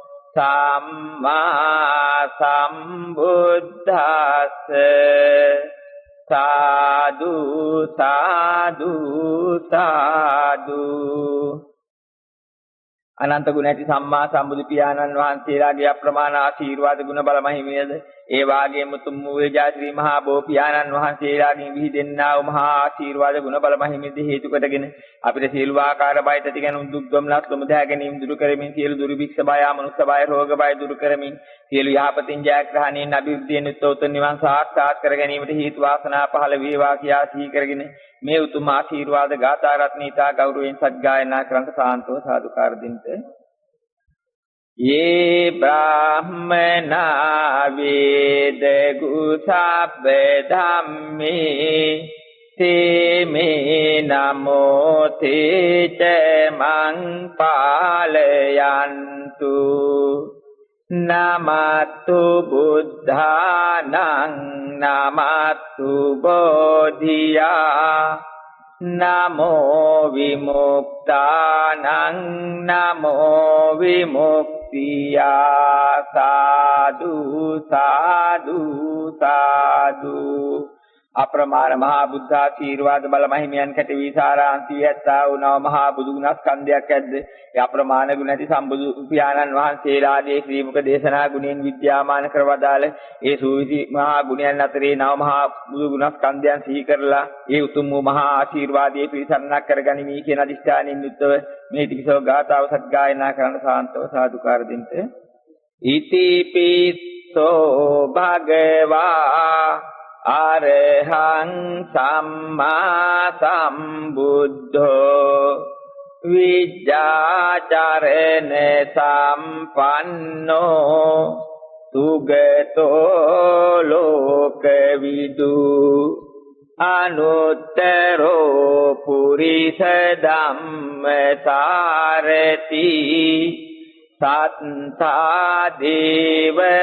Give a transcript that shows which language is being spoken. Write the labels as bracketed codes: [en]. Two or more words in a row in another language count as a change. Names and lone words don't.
[pi] සම්මා සම්බුද්දස්ස [si] සාදු සාදු සාදු අනන්ත ගුණ ඇති සම්මා සම්බුදු පියාණන් වහන්සේලාගේ අප්‍රමාණ ආශිර්වාද ගුණ බල මහිමයද ඒ වාගේම උතුම් වූ ශ්‍රී මහා බෝ පියාණන් වහන්සේලාගෙන් විහිදෙන්නා වූ මහා ආශිර්වාද ගුණ බල මහිමෙද හේතු කොටගෙන අපිට සියලු ආකාර බය තති ගැනුම් දුක් දුම්නස් සමුදා ගැනීම දුරු කරමින් සියලු දුර්භික්ෂ බය මනුෂ්‍ය බය රෝග බය දුරු කරමින් සියලු යහපතින් ජයග්‍රහණයෙන් අභිවෘද්ධියෙන් උත්තර නිවන් සාක්ෂාත් කර ගැනීමට හේතු වාසනා පහළ වේවා කියා සිහි කරගෙන මේ උතුම් ආශිර්වාද ගාථා රත්නීතා ගෞරවයෙන් සත්ගායනා කරන්ට සාන්තව සාදුකාර දෙන්න. [pi] ये ब्राह्मणा वेद गुसाब धम्मे ते मे नमो ते च मं पालयन्तु नमस्तु बुद्धानं नमस्तु बोधिया नमो विमुक्तानं नमो विमुक्तिया साधु साधु साधु [si] අප්‍රමාණ මහා බුද්ධ ආශිර්වාද බල මහිමයන් කැටි විසාරාන්ති යත්තා වූ නව මහා බුදු ගුණ ස්කන්ධයක් ඇද්ද ඒ අප්‍රමාණ ගුණ ඇති සම්බුදු පියාණන් වහන්සේලාගේ ශ්‍රී මුඛ දේශනා ගුණෙන් විද්‍යාමාන කරවදාල ඒ සූවිසි මහා ගුණයන් අතරේ නව මහා බුදු ගුණ ස්කන්ධයන් සිහි කරලා ඒ උතුම් වූ මහා ආශිර්වාදයේ පිරිසරණක් කරගනිමි කියන අදිෂ්ඨානින් යුක්තව මේ ත්‍රිසෝ ගාථාව සත්ගායනා කරන සාන්තව සාදුකාර දෙන්න. [pi] ඉති පිස්සෝ භගවා අරහං සම්මා සම්බුද්ධෝ විජ්ජාචරණ සම්පන්නෝ සුගතෝ ලෝකවිදු අනුත්තරෝ පුරිස ධම්මසාරති සත්තා දේව